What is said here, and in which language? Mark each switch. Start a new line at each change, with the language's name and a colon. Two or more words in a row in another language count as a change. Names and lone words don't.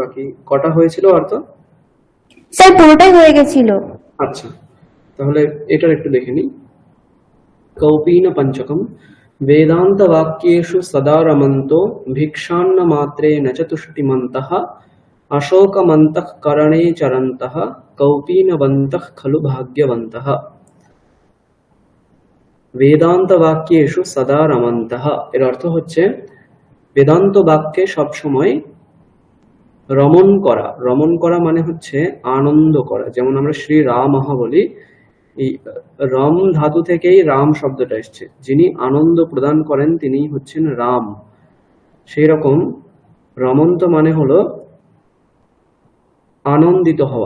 Bangla: বাকি কটা হয়েছিল অর্থ? স্যার পুরোটাই হয়ে গেছিল। আচ্ছা, তাহলে এটার একটু দেখে নিই।
Sanskrit: কৌপীন পঞ্চকম वेदांत वाक्येषु सदा रमन्तो भिक्षान्न मात्रेण च तुष्टिमन्तः अशोकमन्तः करणे चरन्तः कौपीनवन्तः खलु भाग्यवन्तः। वेदांत वाक्येषु सदा रमन्तः
Bangla: এর অর্থ হচ্ছে বেদান্ত বাক্যে সব সময় রমণ করা। রমণ করা মানে হচ্ছে আনন্দ করা। যেমন আমরা শ্রী রামঃ বলি, এই রম ধাতু থেকেই রাম শব্দটা এসছে। যিনি আনন্দ প্রদান করেন তিনি হচ্ছেন রাম। সেই রকম রমন্ত মানে হলো আনন্দিত হওয়া।